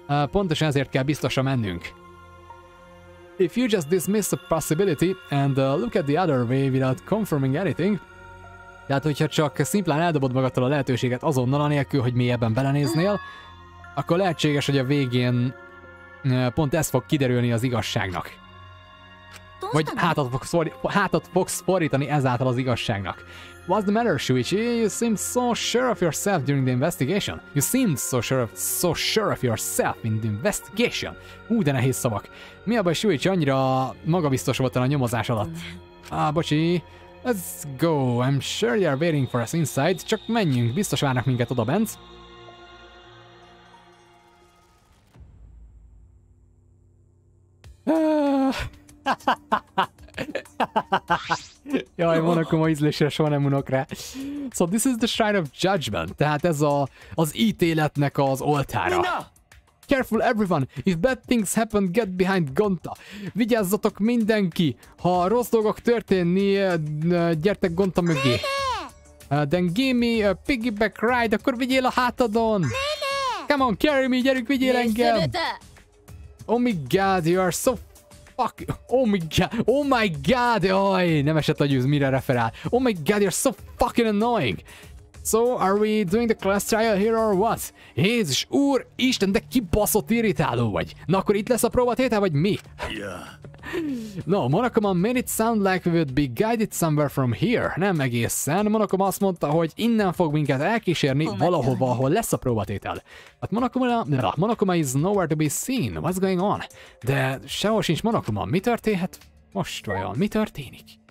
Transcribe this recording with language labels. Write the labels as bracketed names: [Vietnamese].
[Hungarian] Pontosan ezért kell biztosra mennünk. [English] If you just dismiss a possibility and look at the other way without confirming anything, [Hungarian] tehát hogyha csak szimplán eldobod magadtól a lehetőséget azonnal, anélkül, hogy mélyebben belenéznél, akkor lehetséges, hogy a végén pont ez fog kiderülni az igazságnak. Vagy hátat fogsz fordítani ezáltal az igazságnak. [English] What's the matter, Shuichi? You seemed so sure of yourself during the investigation. You seemed so sure of yourself in the investigation. [Hungarian] De nehéz szavak. Mi a baj, Shuichi? Annyira magabiztos voltál a nyomozás alatt. Bocsi. [English] Let's go. I'm sure you're waiting for us inside. [Hungarian] Csak menjünk, biztos várnak minket oda bent. Jaj, Monokuma ízlésre soha nem unok rá. [English] So this is the Shrine of Judgment. [Hungarian] Tehát ez az ítéletnek az oltára. [English] Careful everyone! If bad things happen, get behind Gonta. [Hungarian] Vigyázzatok mindenki! Ha rossz dolgok történni, gyertek Gonta mögé. [English] Then give me a piggyback ride, [Hungarian] akkor vigyél a hátadon! [English] Come on, carry me, [Hungarian] gyerünk, vigyél engem! [English] Oh my god, you are so fuck! Oh my god! Oj, nem esett a gyűz, mire referál. Oh my god, you're so fucking annoying! So, are we doing the class trial here or what? [Hungarian] Jézus úr, Isten, de kibaszott irritáló vagy. Na akkor itt lesz a próbatétel, vagy mi? [English] Yeah. No, Monokuma made it sound like we would be guided somewhere from here. [Hungarian] Nem egészen. Monokuma azt mondta, hogy innen fog minket elkísérni valahova, ahol lesz a próbatétel. [English] But Monokuma is nowhere to be seen. What's going on? [Hungarian] De sehol sincs Monokuma. Mi történhet? Most vajon mi történik?